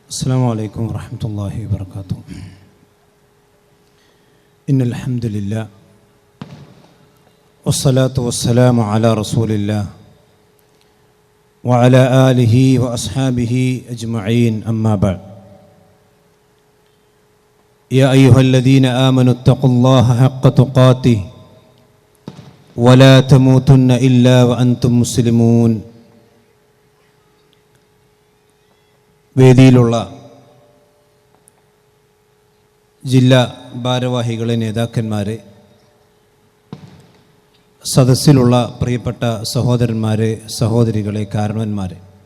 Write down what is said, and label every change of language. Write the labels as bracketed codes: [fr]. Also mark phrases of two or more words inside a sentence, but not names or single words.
[ar] السلام عليكم ورحمة الله وبركاته. إن الحمد لله والصلاة والسلام على رسول الله وعلى آله وأصحابه أجمعين، أما بعد. يا أيها الذين آمنوا اتقوا الله حق تقاته ولا تموتن إلا وأنتم مسلمون. [ml] വേദിയിലുള്ള ജില്ലാ ഭാരവാഹികളെ, നേതാക്കന്മാരെ, സദസ്സിലുള്ള പ്രിയപ്പെട്ട സഹോദരന്മാരെ, സഹോദരികളെ, കാരണവന്മാരെ,